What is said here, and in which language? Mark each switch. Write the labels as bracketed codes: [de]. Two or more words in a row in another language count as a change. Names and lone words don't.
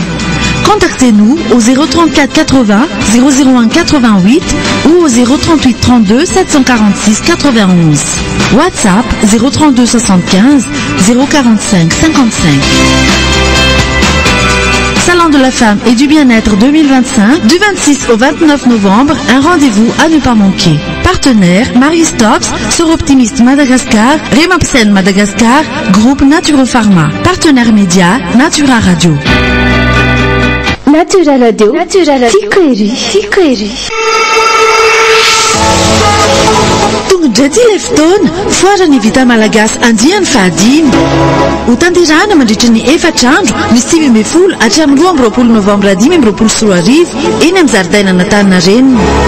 [fr] Contactez-nous au 034 80 001 88 ou au 038 32 746 91. WhatsApp 032 75 045 55. Salon de la femme et du bien-être 2025, du 26 au 29 novembre, un rendez-vous à ne pas manquer. Partenaires, Marie Stops, Soroptimiste Madagascar, Remapsen Madagascar, Groupe Naturopharma. Partenaire média, Natura Radio. [mg] Natura Radio. Fikoery. Tongodraty ilay fotoana foarany vita malagasy andiany fahadimy ho tanterahana mandritra ny 4 andro ny 20 hatramin'ny 12 novambra 2024 eny amin'ny zaridaina Antaninarenina.